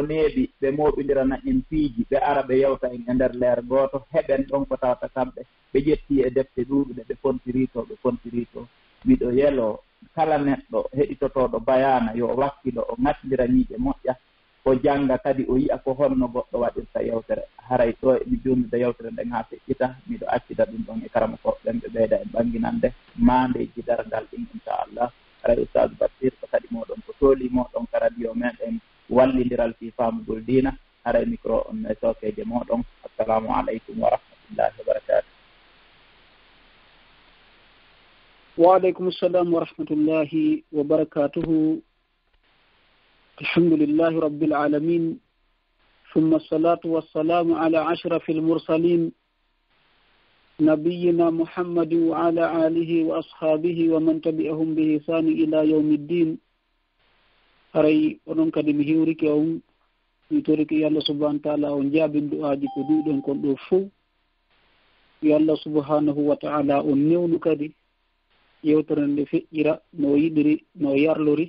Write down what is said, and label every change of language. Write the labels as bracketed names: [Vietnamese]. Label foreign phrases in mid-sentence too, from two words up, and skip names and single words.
[Fula] neeɓi ɓe moɓidirana en piiji ɓe ara ɓe yewta en e nder leer gooto heɓen ɗon ko tawata kamɓe ɓe ƴetti e defte ɗuuɗuɗe ɓe fontirito miɗo yelo kala neɗɗo heɗitotoɗo bayana yo wakkilo o ŋattindira ñiiƴe moƴƴa o jannga kadi o yi'a ko honno goɗɗo waɗirta yewtere haray ɗo mi jumnude yewtere nden ha feƴƴita miɗo accida ɗum ɗon e karamokoɓe ɓen ɓe ɓeyda e banginande mandeji dargal ɗin inchallah. haray oustaz Bassir ko kadi moɗon ko tooli moɗon ka radio meɗen wallindiral fi faamugol diina haray micro on e sokeje moɗon. [Arabic] السلام عليكم ورحمة الله وبركاته. وعليكم السلام ورحمة الله وبركاته. الحمد لله رب العالمين ثم الصلاة والسلام على أشرف المرسلين نبينا محمد وعلى آله وأصحابه ومن تبعهم بإحسان إلى يوم الدين. [Fula] haray onon kadi mi hiwrike on mi torike [Arabic] الله سبحانه وتعالى [Fula] on jaabin du'aaji ko duɗon kon ɗo fof [Arabic] الله سبحانه وتعالى [Fula] on newnu kadi yewtere nde feƴƴira no yiɗiri no yarlori.